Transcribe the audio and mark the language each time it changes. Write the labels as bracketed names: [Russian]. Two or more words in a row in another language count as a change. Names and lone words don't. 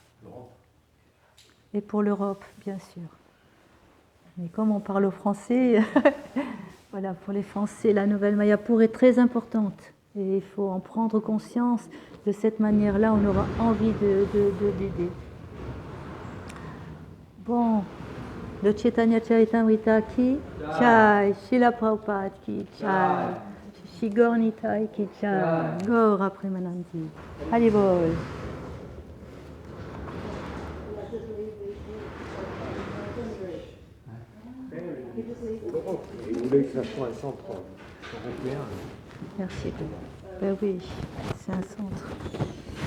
[French] Et pour l'Europe, bien sûr. Mais comme on parle au français, voilà, pour les Français, la nouvelle Mayapur est très importante. Et il faut en prendre conscience. De cette manière-là, on aura envie d'aider. Bon, le Chaitanya Charitamrita [Hindi] की जय, [French] Srila Prabhupada [Hindi] की जय, [French] Shri Gaur Nitai [Hindi] की जय, [French] Gaura Premanandi. Allez, bol. Vous voulez que ça soit un centre européen? Merci. Ben oui, c'est un centre.